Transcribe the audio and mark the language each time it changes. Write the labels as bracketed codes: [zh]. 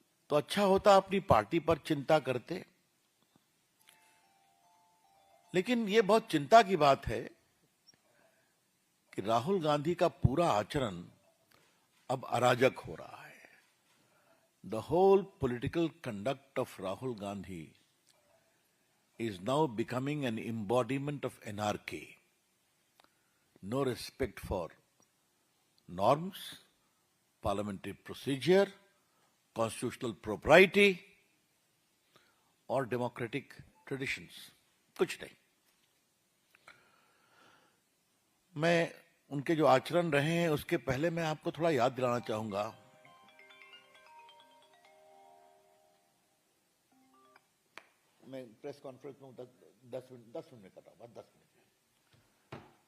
[hi] तो अच्छा होता अपनी पार्टी पर चिंता करते, लेकिन यह बहुत चिंता की बात है कि राहुल गांधी का पूरा आचरण अब अराजक हो रहा है। [en] The whole political conduct of Rahul Gandhi is now becoming an embodiment of anarchy. No respect for norms, parliamentary procedure, constitutional propriety or democratic traditions. [hi] कुछ नहीं। मैं उनके जो आचरण रहे हैं उसके पहले मैं आपको थोड़ा याद दिलाना चाहूंगा। मैं प्रेस कॉन्फ्रेंस में 10 मिनट में कर रहा हूं, बस 10 मिनट।